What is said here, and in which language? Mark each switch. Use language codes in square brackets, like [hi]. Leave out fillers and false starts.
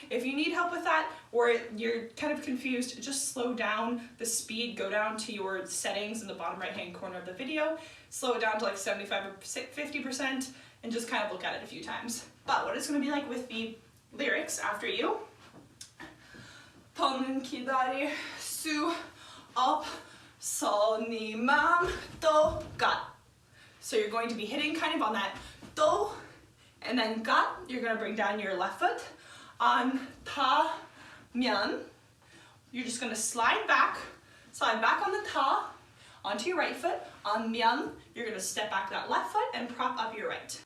[en] If you need help with that, or you're kind of confused, just slow down the speed, go down to your settings in the bottom right-hand corner of the video, slow it down to like 75 or 50%, and just kind of look at it a few times. But what it's gonna be like with the lyrics after you. [ko] 더는 기다릴 수 없어 네 맘도 got. [en] So you're going to be hitting kind of on that do, and then got, you're going to bring down your left foot. On 타면, you're just going to slide back on the 타, onto your right foot. On 면, you're going to step back that left foot and prop up your right.